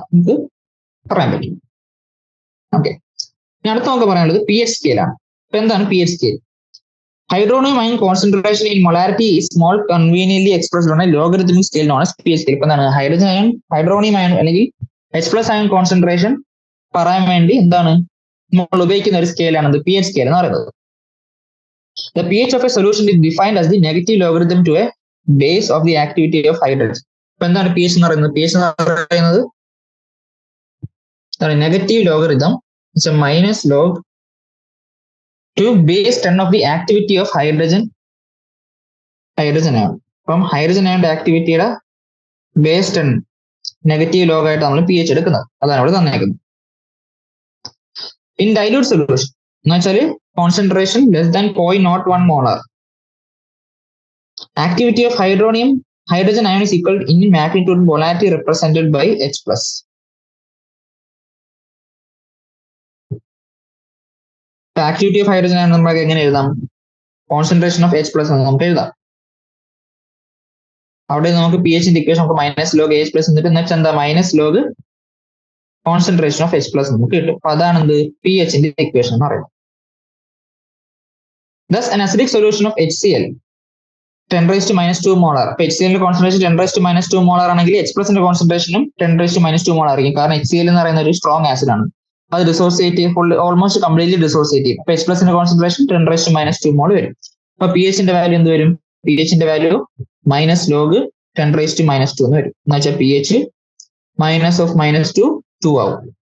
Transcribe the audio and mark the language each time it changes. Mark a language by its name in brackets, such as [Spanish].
[Malayalam] നമുക്ക് പറയാൻ പറ്റും. ഓക്കെ. ഇനി അടുത്ത നമുക്ക് പറയാനുള്ളത് pH സ്കെയിൽ ആണ്. ഇപ്പൊ എന്താണ് pH scale? [English] Hydronium ion concentration in molarity is small conveniently expressed on a logarithmic scale known as pH scale. [Malayalam] ഇപ്പൊ എന്താണ് ഹൈഡ്രജൻ അയൺ, ഹൈഡ്രോണിയം അയൺ അല്ലെങ്കിൽ H പ്ലസ് അയൺ കോൺസെൻട്രേഷൻ പറയാൻ വേണ്ടി എന്താണ് നമ്മൾ ഉപയോഗിക്കുന്ന ഒരു സ്കെയിലാണ് pH സ്കെയിൽ എന്ന് പറയുന്നത്. [English] The pH of a solution is defined as the negative logarithm to a base of the activity of hydrogen. [Malayalam] ഇപ്പൊ എന്താണ് pH എന്ന് പറയുന്നത്? pH എന്ന് പറയുന്നത് negative logarithm minus log to base 10 [English] of the activity of hydrogen [Malayalam] ആണ്. അപ്പം hydrogen അയണിന്റെ ആക്ടിവിറ്റിയുടെ base 10 negative log ആയിട്ട് നമ്മൾ pH എടുക്കുന്നത്. അതാണ് ഇവിടെ തന്നേക്കുന്നത്. [English] in dilute solution [Malayalam] എന്ന് വെച്ചാൽ [English] Concentration less than 0.01 molar. Activity of hydrogen ion is equal in magnitude molarity represented by H plus. The activity of hydrogen ion [Malayalam] നമുക്ക് എങ്ങനെ എഴുതാം? [English] Concentration of H plus [Malayalam] എന്ന് നമുക്ക് എഴുതാം. അവിടെ നമുക്ക് pH ന്റെ ഇക്വേഷൻ നമുക്ക് മൈനസ് ലോഗ് H പ്ലസ് എന്നിട്ട് നെക്സ്റ്റ് എന്താ minus log concentration of H plus നമുക്ക് കിട്ടും. അപ്പൊ അതാണ് എന്ത് pH ന്റെ ഇക്വേഷൻ എന്ന് പറയുന്നത്. [English] Thus an acidic solution of HCl 10 raised to minus 2 molar. [Malayalam] അപ്പൊ HCl ന്റെ concentration 10 raised to minus 2 molar ആണെങ്കിൽ H പ്ലസ് ന്റെ കോൺസെൻട്രേഷനും 10 raised to minus 2 molar ആയിരിക്കും. കാരണം HCl എന്ന് പറയുന്ന ഒരു സ്ട്രോങ് ആസിഡ് ആണ്. അത് ഡിസോസിയേറ്റ് ഓൾമോസ്റ്റ് കംപ്ലീറ്റ്ലി ഡിസോസിയേറ്റ് ചെയ്യും. അപ്പൊ H പ്ലസ് ന്റെ കോൺസെൻട്രേഷൻ 10 raised to minus 2 മോൾ വരും. അപ്പൊ പി എച്ചിന്റെ വാല്യൂ എന്ത് വരും? പി എച്ചിന്റെ വാല്യൂ മൈനസ് ലോഗ് 10⁻²- എന്ന് വരും. എന്ന് വെച്ചാൽ പി എച്ച് മൈനസ് ഓഫ് -2 2 ആവും.